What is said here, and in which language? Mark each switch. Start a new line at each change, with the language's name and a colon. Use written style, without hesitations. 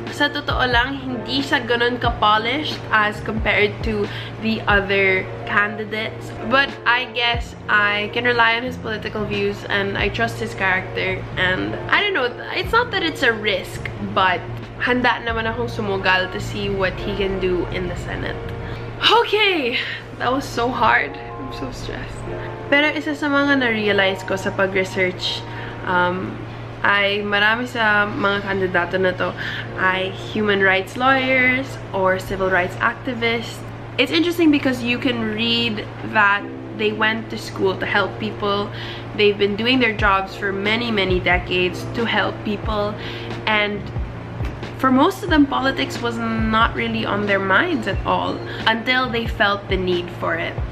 Filipino: Sa totoo lang, hindi siya ganun ka-polished
English: as compared to the other candidates, but I guess I can rely on his political views and I trust his character, and I don't know, it's not that it's a risk, but
Filipino: handa naman akong sumugal
English: to see what he can do in the Senate. Okay, that was so hard. I'm so stressed.
Filipino: Pero isa sa mga na-realize ko sa pag-research ay marami sa mga kandidato na to ay
English: human rights lawyers or civil rights activists. It's interesting because you can read that they went to school to help people. They've been doing their jobs for many decades to help people, and for most of them, politics was not really on their minds at all until they felt the need for it.